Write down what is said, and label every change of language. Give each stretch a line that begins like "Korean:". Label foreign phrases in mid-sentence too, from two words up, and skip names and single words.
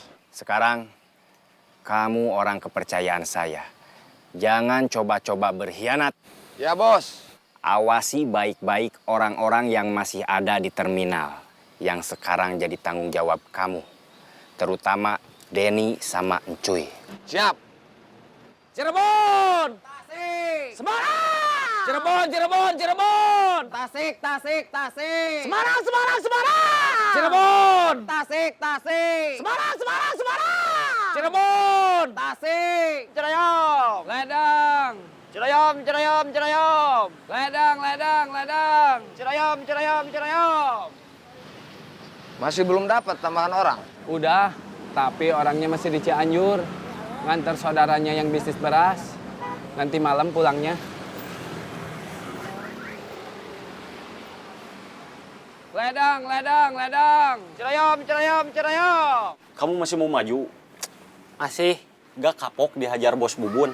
Indonesian: Sekarang, kamu orang kepercayaan saya. Jangan coba-coba berkhianat. Ya, Bos. Awasi baik-baik orang-orang yang masih ada di terminal. Yang sekarang jadi tanggung jawab kamu. Terutama Denny sama Encuy. Siap. Cirebon! Tasik! Semarang! Cirebon, Cirebon, Cirebon! Tasik, Tasik, Tasik! Semarang, Semarang, Semarang! Cirebon! Tasik, Tasik! Semarang, Semarang, Semarang! Cirebon! Tasik! Cirayam! Ledang! Cirayam, Cirayam, Cirayam! Ledang, Ledang, Ledang! Cirayam, Cirayam, Cirayam! Masih belum dapat tambahan orang? Udah, tapi orangnya masih di Cianjur. Nganter saudaranya yang bisnis beras. Nanti malam pulangnya. Ledang, ledang, ledang. Cirayam, Cirayam, Cirayam. Kamu masih mau maju? Masih. Gak kapok dihajar Bos Bubun.